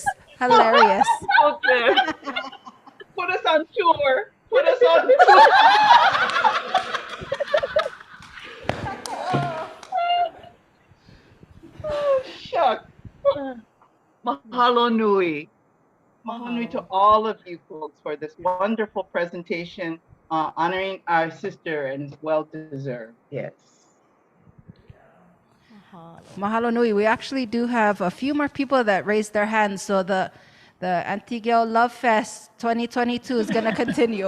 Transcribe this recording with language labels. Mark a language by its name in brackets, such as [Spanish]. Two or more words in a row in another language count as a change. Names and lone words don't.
[English] Hilarious. Put us on tour. Put us on tour. Oh, shucks. [Hawaiian] Mahalo nui. Mahalo nui [English] to all of you folks for this wonderful presentation, honoring our sister, and it's well deserved. Yes. [Hawaiian] Mahalo nui. [English] We actually do have a few more people that raised their hands, so the Auntie Gail Love Fest 2022 is going to continue.